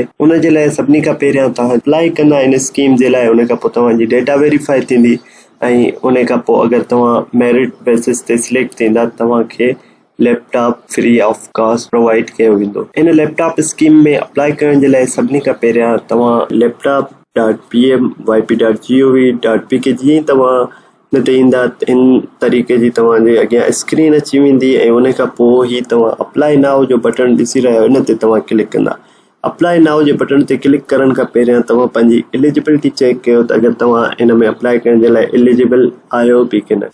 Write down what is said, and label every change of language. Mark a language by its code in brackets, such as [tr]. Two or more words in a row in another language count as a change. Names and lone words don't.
[sd] उन जे लाइ सभिनी खां पहिरियां तव्हां अप्लाई कंदा इन स्कीम जे लाइ, उन खां पोइ तव्हांजी [en] data verify [sd] थींदी ऐं उन खां पोइ अगरि तव्हां [en] merit basis [sd] ते सिलेक्ट थींदा तव्हांखे [en] laptop free of cost provide [sd] कयो वेंदो। इन [en] laptop scheme [sd] में अप्लाई करण जे लाइ सभिनी खां पहिरियां तव्हां laptop.pm.yp.gov.pk जीअं तव्हां न ते ईंदा इन तरीक़े जी तव्हांजे अॻियां स्क्रीन अची वेंदी ऐं उन खां पोइ ई तव्हां [en] apply now [sd] जो बटन ॾिसी रहिया आहियो, इन ते तव्हां क्लिक कंदा। [en] apply now [sd] जे बटन ते क्लिक करण खां पहिरियां तव्हां पंहिंजी एलिजिबिलिटी चेक कयो त अगरि तव्हां इन में अप्लाई करण जे लाइ एलिजिबल आहियो बि की न।